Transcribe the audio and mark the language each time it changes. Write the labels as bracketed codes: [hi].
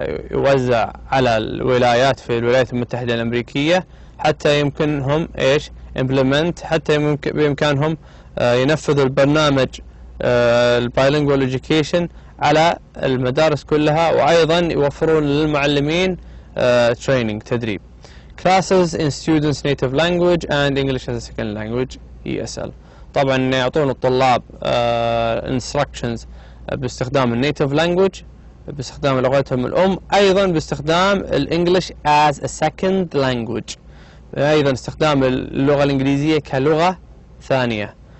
[ar] يوزع على الولايات في الولايات المتحدة الأمريكية حتى يمكنهم implement، حتى بإمكانهم ينفذوا البرنامج البايلينجوال education على المدارس كلها، وأيضا يوفرون للمعلمين training تدريب. [en] Classes in students' native language and English as a second language ESL. [ar] طبعا يعطون الطلاب instructions باستخدام النيتيف language، باستخدام لغتهم الأم، أيضا باستخدام الإنجليش [en] as a second language، [ar] أيضا استخدام اللغة الإنجليزية كلغة ثانية.